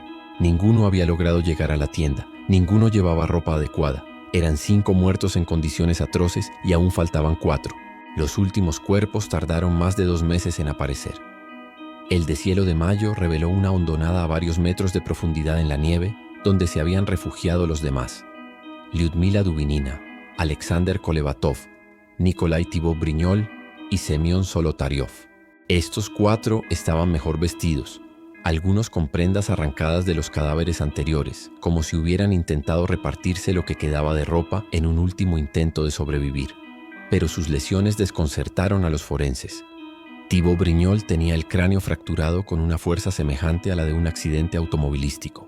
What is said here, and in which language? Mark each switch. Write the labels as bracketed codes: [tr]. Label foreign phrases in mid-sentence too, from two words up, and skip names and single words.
[es] Ninguno había logrado llegar a la tienda, ninguno llevaba ropa adecuada. Eran 5 muertos en condiciones atroces y aún faltaban 4. Los últimos cuerpos tardaron más de 2 meses en aparecer. El deshielo de mayo reveló una hondonada a varios metros de profundidad en la nieve, donde se habían refugiado los demás: Lyudmila Dubinina, Alexander Kolevatov, Nikolai Thibault-Brignol y Semyon Solotaryov. Estos 4 estaban mejor vestidos, algunos con prendas arrancadas de los cadáveres anteriores, como si hubieran intentado repartirse lo que quedaba de ropa en un último intento de sobrevivir. Pero sus lesiones desconcertaron a los forenses. Thibault-Brignol tenía el cráneo fracturado con una fuerza semejante a la de un accidente automovilístico.